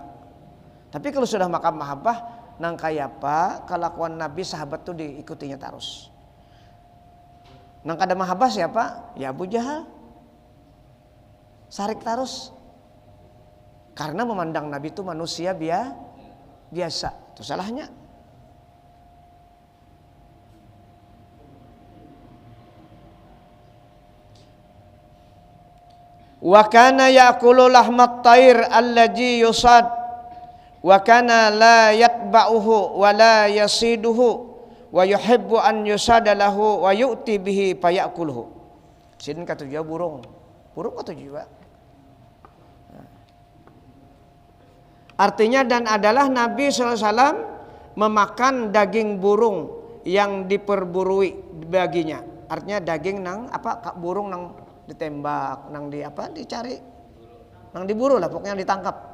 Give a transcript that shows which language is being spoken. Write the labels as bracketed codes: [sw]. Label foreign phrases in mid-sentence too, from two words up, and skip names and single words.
[bjn] Tapi kalau sudah makam mahabbah nang kayak apa kelakuan Nabi sahabat tuh diikutinya terus. Nang kada mahabbah siapa? Ya Abu Jahal. Sarik terus. [id] Karena memandang Nabi itu manusia biasa. Itu salahnya. [ar] وكان يأكل لحم الطير الذي يصاد وكان لا يتبعه ولا يصيده ويحب أن يصاد له ويؤتى به فيأكله. [bjn] Sidin katujuh burung. Burung katujuh. [id] Artinya dan adalah Nabi SAW memakan daging burung yang diperburui baginya. [bjn] Artinya daging nang apa burung nang ditembak, nang di apa dicari, nang diburu lah pokoknya ditangkap.